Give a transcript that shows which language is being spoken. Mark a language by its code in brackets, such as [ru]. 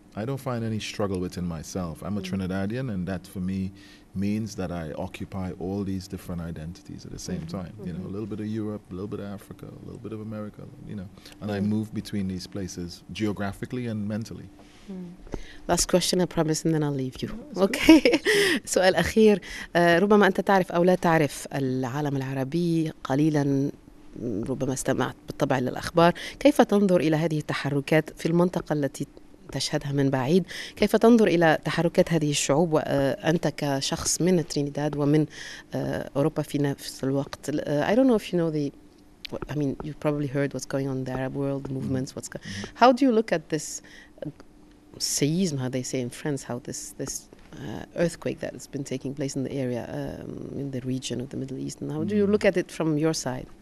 [en] I don't find any struggle within myself. I'm a Trinidadian, and that for me means that I occupy all these different identities at the same time. You know, a little bit of Europe, a little bit of Africa, a little bit of America, you know, and I move between these places geographically and mentally. Last question, I promise, and then I'll leave you. [ar] Okay. سؤال أخير. ربما أنت تعرف أو لا تعرف العالم العربي قليلا، ربما استمعت بالطبع للأخبار. كيف تنظر إلى هذه التحركات في المنطقة التي تشهدها من بعيد؟ كيف تنظر إلى تحركات هذه الشعوب وأنت كشخص من ترينيداد ومن أوروبا في نفس الوقت؟ [en] I don't know if you know I mean, you've probably heard what's going on in the Arab world, the movements, how do you look at this seism, how they say in France, how this earthquake that has been taking place in the area, in the region of the Middle East, and how do you look at it from your side?